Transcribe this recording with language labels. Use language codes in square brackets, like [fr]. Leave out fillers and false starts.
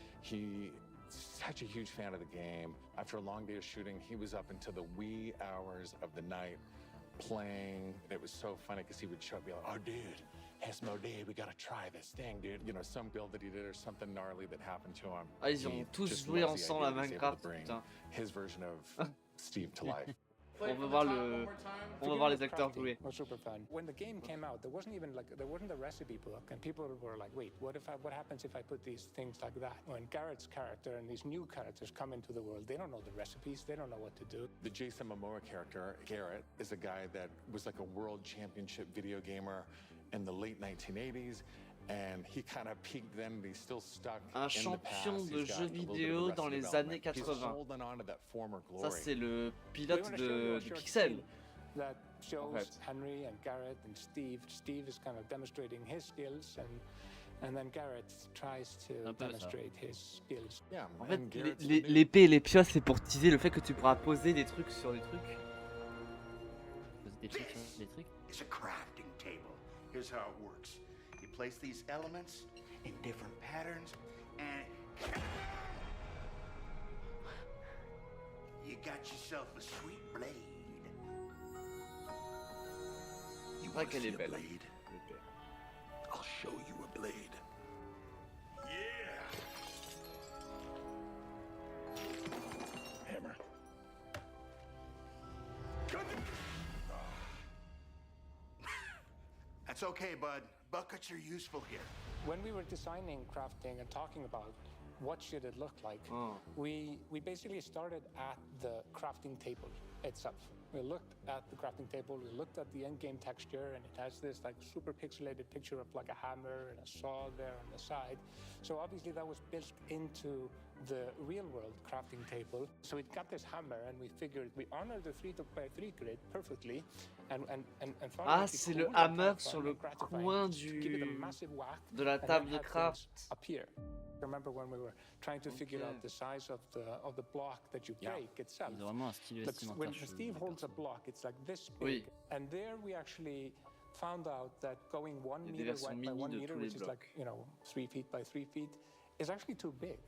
[en] He's such a huge fan of the game. After a long day of shooting, he was up into the wee hours of the night playing. It was so funny because he would show up and be like, oh, dude, Esmo, dude, we gotta try this thing, dude. You know, some build that he did or something gnarly that happened to him. [fr] Ah, ils ont tous joué ensemble à Minecraft, putain. [en] His version of Steve to life. [fr] On va voir les acteurs jouer. [en] Was super fun. When the game came out, there wasn't a recipe book, and people were like, "Wait, what happens if I put these things like that?" When Garrett's character and these new characters come into the world, they don't know the recipes, they don't know what to do. The Jason Momoa character, Garrett, is a guy that was like a world championship video gamer in the late 1980s. And he kind of peaked then, but he's still stuck [fr] Un champion de jeux vidéo dans les années 80. Ça, c'est le pilote du Pixel. [en] That shows Henry and Garrett and Steve. Steve is kind of demonstrating his skills, and then Garrett tries to demonstrate his skills. Yeah, [fr] en fait, l'épée et les pioches, c'est pour teaser le fait que tu pourras poser des trucs sur des trucs. Poser des trucs sur des trucs. [en] It's a crafting table. Here's how it works. You place these elements in different patterns, and you got yourself a sweet blade. You want to see a blade? I'll show you a blade. Yeah. Hammer. That's okay, bud. Buckets are useful here. When we were designing crafting and talking about what should it look like, we basically started at the crafting table itself. We looked at the crafting table, we looked at the end-game texture, and it has this like super pixelated picture of like a hammer and a saw there on the side. So obviously that was built into the real-world crafting table. So it got this hammer, and we figured we honored the 3x3 grid perfectly, and [fr] ah, c'est le hammer sur le coin de la table de craft. [en] Remember when we were trying to figure out the size of the block that you break itself? When Steve holds a block, it's like this big. And there we actually found out that going 1 meter wide by 1 meter, which is like, you know, 3 feet by 3 feet, is actually too big.